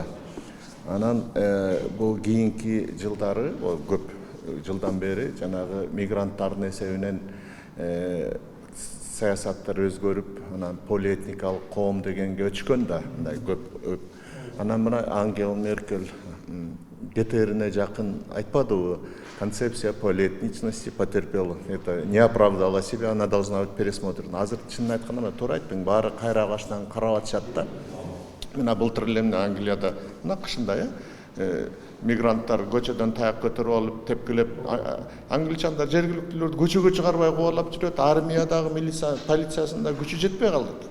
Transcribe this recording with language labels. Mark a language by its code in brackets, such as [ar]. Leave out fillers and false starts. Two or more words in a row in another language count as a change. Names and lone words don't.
[ky] Анан бул кийинки жылдары, көп жылдан бери жанагы мигранттардын эсебинен саясаттар өзгөрүп, анан полиэтникалык коом дегенге өчкөн да, мындай көп. Анан мына Ангела Меркель ГТРне жакын айтпадыбы? [ru] Концепция полиэтничности потерпела. Это не оправдала себя, она должна быть пересмотрена. [ky] Азыр чынын айтканда туура айттың, баары кайра баштан карап атышат да. Мына былтыр эле Англияда мына кышында мигранттар көчөдөн таяк көтөрүп алып, тепкилеп, англичандар жергиликтүүлөрдү көчөгө чыгарбай кубалап жүрөт, армиядагы милиция, полициясында күчү жетпей калды.